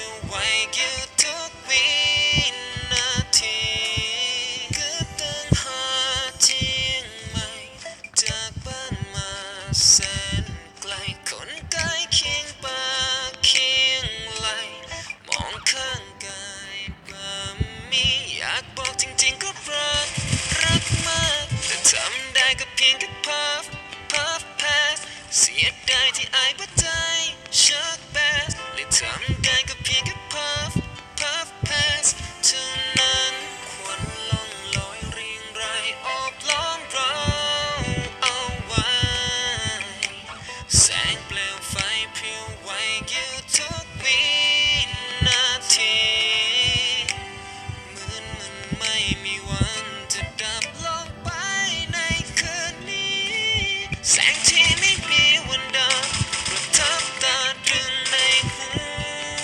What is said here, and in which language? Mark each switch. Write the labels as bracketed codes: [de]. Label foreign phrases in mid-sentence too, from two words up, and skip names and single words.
[th] แสนไกลคนใกล้เคียงปากเคียงไหลมอง ข้างกายบ่มีอยากบอกจริงๆก็รักมากแต่ทำได้ก็เพียงแค่ [en] puff pass [th] เสียดายที่อายบ่ใจชักแบสเลยทำได้ก็เพียงแค่ [en] puff pass [th] เท่านั้นควันล่องลอยเรียงรายออบล้อมเรา เอาไว้แสงเปลวไฟเพียวไหวอยู่ทุกวินาทีเหมือนมันไม่มีวันจะดับลงไปในคืนนี้แสงที่ไม่มีวันดับประทับตาตรึงในหัว